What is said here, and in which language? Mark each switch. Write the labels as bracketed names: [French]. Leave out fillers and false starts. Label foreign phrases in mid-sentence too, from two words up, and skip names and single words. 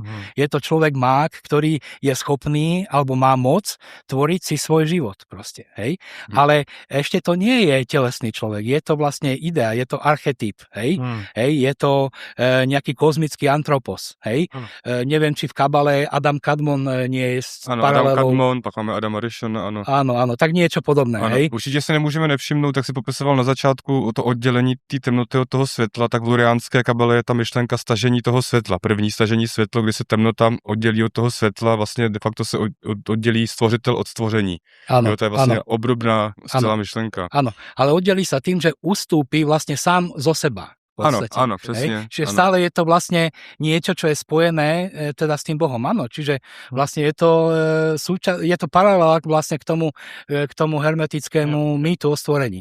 [Slovak] Je to človek mák, ktorý je schopný alebo má moc tvoriť si svoj život proste. Hej? Ale ešte to nie je telesný človek, je to vlastne idea, je to archetyp. Hej? Hej? Je to nejaký kozmický antropos. Hej? Neviem, či v kabale Adam Kadmon nie je paralelou. [Czech] Adam Kadmon, pak máme Adama Rishona, ano. [Slovak] Áno, tak niečo podobné. Hej? [Czech] Určitě se nemůžeme nevšimnout, tak si popisoval na začátku o to oddělení té temnoty od toho světla, tak v luriánské kabale je ta myšlenka stažení toho světla. První stažení světla, kdy se temnota oddělí od toho světla, vlastně [Latin] de facto [Czech] se oddělí stvořitel od stvoření. [Slovak] Áno, [Czech] to je vlastně obdobná celá myšlenka. [Slovak] Áno, ale oddelí sa tým, že ustúpi vlastne sám zo seba. podstate. Áno, presne. Čiže stále je to vlastne niečo, čo je spojené teda s tým Bohom. Áno, čiže vlastne je to, je to paralela vlastne k tomu hermetickému mýtu o stvorení.